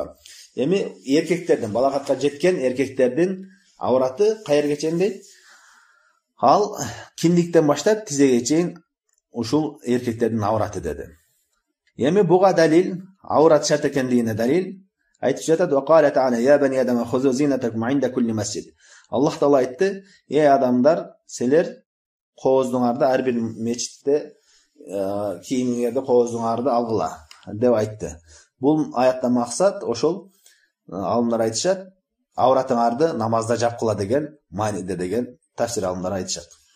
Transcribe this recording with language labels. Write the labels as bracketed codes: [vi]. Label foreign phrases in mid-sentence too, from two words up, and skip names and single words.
[ky] Эми эркектердин, балагатка жеткен эркектердин аураты кайерге чейин дейт? Ал киндиктен баштап тизеге чейин ушул эркектердин аураты деди. Эми буга далил, аурат шарт экендигине далил айтып жатат: [ar] "وقال تعالى يا بني آدم خذوا زينتكم عند كل مسجد." [ky] Аллах Таала айтты: "Эй адамдар, силер кооздуңарды ар бир мечитте кийимиңерди, кооздуңарды алгыла" деп айтты. Бул аятта максат ошол алымдар айтышат, ауратыңарды намазда жапкыла деген мааниде деген тафсир алымдар айтышат.